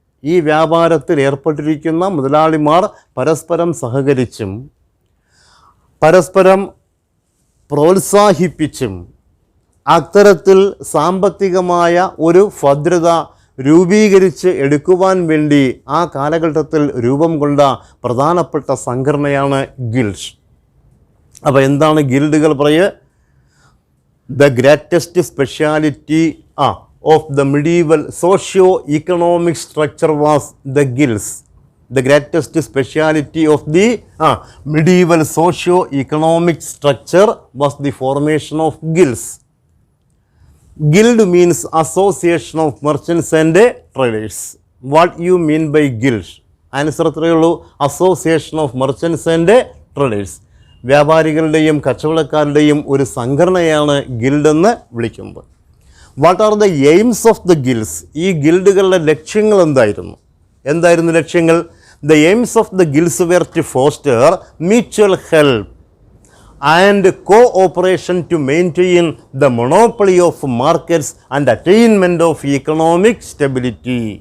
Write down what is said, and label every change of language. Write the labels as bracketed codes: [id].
[ml] ഈ വ്യാപാരത്തിൽ ഏർപ്പെട്ടിരിക്കുന്ന മുതലാളിമാർ പരസ്പരം സഹകരിച്ചും പരസ്പരം പ്രോത്സാഹിപ്പിച്ചും അത്തരത്തിൽ സാമ്പത്തികമായ ഒരു ഭദ്രത രൂപീകരിച്ച് എടുക്കുവാൻ വേണ്ടി ആ കാലഘട്ടത്തിൽ രൂപം കൊണ്ട പ്രധാനപ്പെട്ട സംഘടനയാണ് ഗിൽഡ്. അപ്പോൾ എന്താണ് ഗിൽഡുകൾ പറയുക? [en] The greatest speciality of the medieval socio-economic structure was the guilds. The greatest speciality of the medieval socio-economic structure was the formation of guilds. Guild means association of merchants and traders. What you mean by guild? Answer through association of merchants and traders. [ml] വ്യാപാരികളുടെയും കച്ചവടക്കാരുടെയും ഒരു സംഘടനയാണ് guild എന്ന് വിളിക്കുന്നത്. [en] What are the aims of the guilds? [ml] ഈ ഗിൽഡുകളുടെ ലക്ഷ്യങ്ങൾ എന്തായിരുന്നു ലക്ഷ്യങ്ങൾ? [en] The aims of the guilds were to foster mutual help and cooperation to maintain the monopoly of markets and attainment of economic stability.